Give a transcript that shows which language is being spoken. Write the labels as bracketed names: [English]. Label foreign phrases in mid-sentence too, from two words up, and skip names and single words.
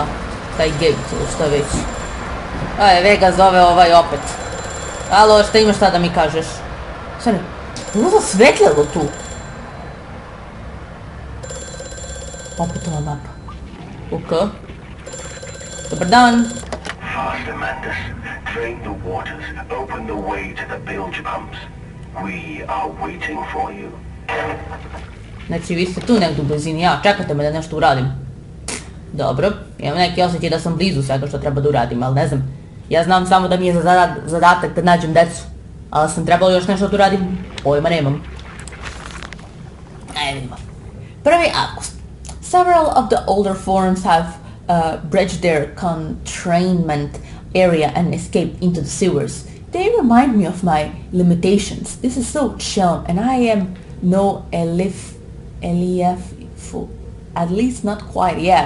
[Serbian] Taj gate ili što već. Vega zove ovaj opet. Alo, šta imaš šta da mi kažeš? Šta ne? Ovo zasvetljalo tu. Opet ova mapa. Ok. Dobar dan. [English] Faster, Mantis. Drain the waters. Open the way to the bilge pumps. We are waiting for you. [Serbian] Znači, vi ste tu negdje u blizini. Čekajte me da nešto uradim. Dobro, imam neki osjećaj da sam blizu svega što treba da uradim, ali ne znam. Ja znam samo da mi je zadatak da nađem decu. Ali sam trebalo još nešto da uradim. Pojma nemam. Ajde vidimo. 1. avgust. [English] Several of the older forms have bridged their containment area and escaped into the sewers. They remind me of my limitations. This is so chill, and I am no Elief, at least not quite yet.